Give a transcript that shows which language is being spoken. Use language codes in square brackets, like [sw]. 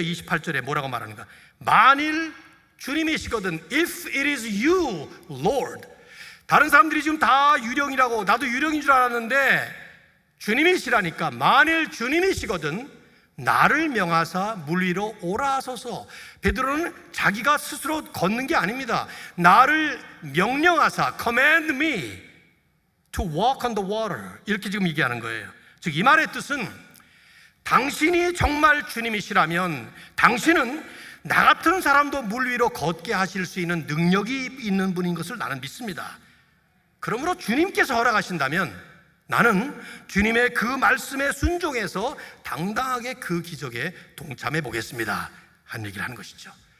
[ko] 28절에 뭐라고 말하는가? 만일 주님이시거든, [en] if it is you, Lord. [ko] 다른 사람들이 지금 다 유령이라고, 나도 유령인 줄 알았는데 주님이시라니까 만일 주님이시거든 나를 명하사 물 위로 오라 하소서. 베드로는 자기가 스스로 걷는 게 아닙니다. 나를 명령하사 [en] command me to walk on the water, [ko] 이렇게 지금 얘기하는 거예요. 즉 이 말의 뜻은 당신이 정말 주님이시라면 당신은 나 같은 사람도 물 위로 걷게 하실 수 있는 능력이 있는 분인 것을 나는 믿습니다. 그러므로 주님께서 허락하신다면 나는 주님의 그 말씀에 순종해서 당당하게 그 기적에 동참해 보겠습니다 한 얘기를 하는 것이죠.